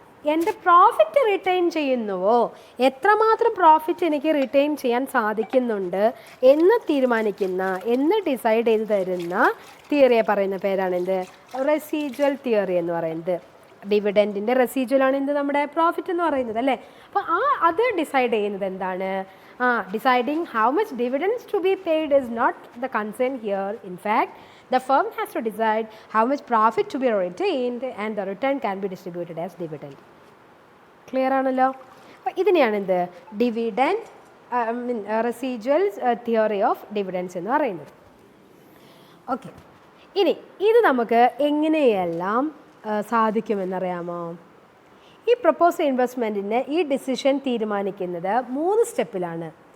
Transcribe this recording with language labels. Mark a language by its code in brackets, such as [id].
[ml] എൻ്റെ profit return ചെയ്യുന്നുവോ, എത്രമാത്രം profit എനിക്ക് റിട്ടേൺ ചെയ്യാൻ സാധിക്കുന്നുണ്ട് എന്ന് തീരുമാനിക്കുന്ന, എന്ന് ഡിസൈഡ് ചെയ്ത് തരുന്ന തിയറിയെ പറയുന്ന പേരാണ് എന്ത്? റെസിജ്വൽ തിയറി എന്ന് പറയുന്നത്. ഡിവിഡൻറ്റിൻ്റെ റെസിജ്വലാണ് എന്ത്? നമ്മുടെ പ്രോഫിറ്റ് എന്ന് പറയുന്നത് അല്ലേ. അപ്പോൾ അത് ഡിസൈഡ് ചെയ്യുന്നത് എന്താണ്? [en] Deciding how much dividends to be paid is not the concern here. In fact the firm has to decide how much profit to be retained and the return can be distributed as dividend. [ml] Clear ആണല്ലോ. അപ്പോൾ ഇതിനെയാണ് എന്ത്? Dividend റെസിജ്വൽസ് theory of dividends എന്ന് പറയുന്നത്. Okay, ഇനി ഇത് നമുക്ക് എങ്ങനെയെല്ലാം സാധിക്കുമെന്നറിയാമോ? ഈ പ്രൊപ്പോസ് ഇൻവെസ്റ്റ്മെൻറ്റിന് ഈ ഡിസിഷൻ തീരുമാനിക്കുന്നത് 3 സ്റ്റെപ്പിലാണ്.